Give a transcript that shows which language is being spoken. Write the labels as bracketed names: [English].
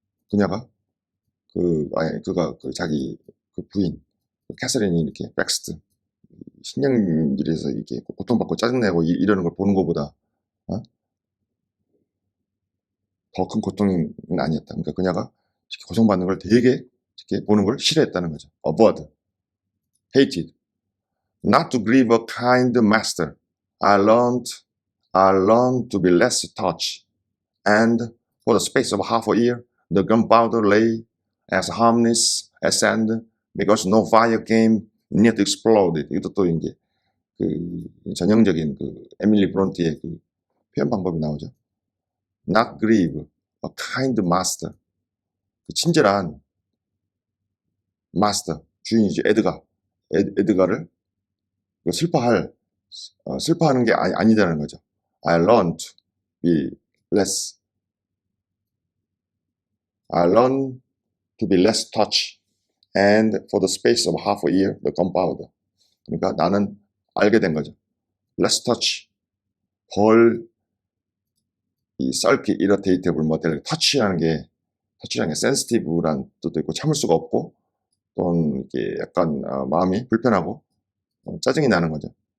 [Korean] 그녀가 그가 자기 그 부인 캐서린이 이렇게 백스트 신경질에서 이렇게 고통받고 짜증내고 이러는 걸 보는 것보다 더 큰 고통은 아니었다. 그러니까 그녀가 고통받는 걸 되게 이렇게 보는 걸 싫어했다는 거죠. [English] Avoid, hated, not to grieve a kind master. I learned to be less touch, and for the space of half a year, the gunpowder lay as harmless as sand, because no fire came near to explode it. [Korean] 이것도 이제 그 전형적인 그 에밀리 브론트의 그 표현 방법이 나오죠. [English] Not grieve, a kind master. [Korean] 그 친절한 마스터, 주인이죠. 에드가를 슬퍼하는 게 아니다는 거죠. [English] I learned to be less, I learned to be less touch, and for the space of half a year, the gunpowder. [Korean] 그러니까 나는 알게 된 거죠. [English] less touch, [Korean] 덜 이 sulky, irritatable, 뭐 터치라는 게 sensitive란 뜻도 있고 참을 수가 없고 또는 이렇게 약간 마음이 불편하고 짜증이 나는 거죠.